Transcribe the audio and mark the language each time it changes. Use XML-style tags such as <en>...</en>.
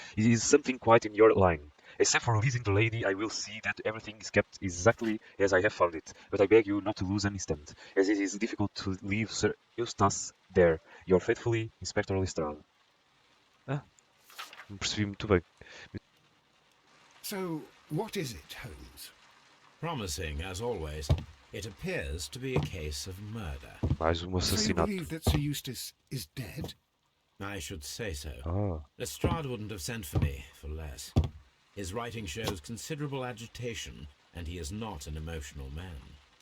<en>It is something quite in your line. Except for releasing the lady, I will see that everything is kept exactly as I have found it. But I beg you not to lose an instant, as it is difficult to leave Sir Eustace there. Your faithfully, Inspector Lestrade.</en> <pt>Ah, não percebi muito bem.</pt> <en>So, what is it, Holmes? Promising, as always, it appears to be a case of murder.</en> <pt>Mais</pt> <en>So you</en> <pt>assassinato.</pt> <en>believe that Sir Eustace is dead? I should say so. Ah, Lestrade wouldn't have sent for me for less. His writing shows considerable agitation, and he is not an emotional man.</en>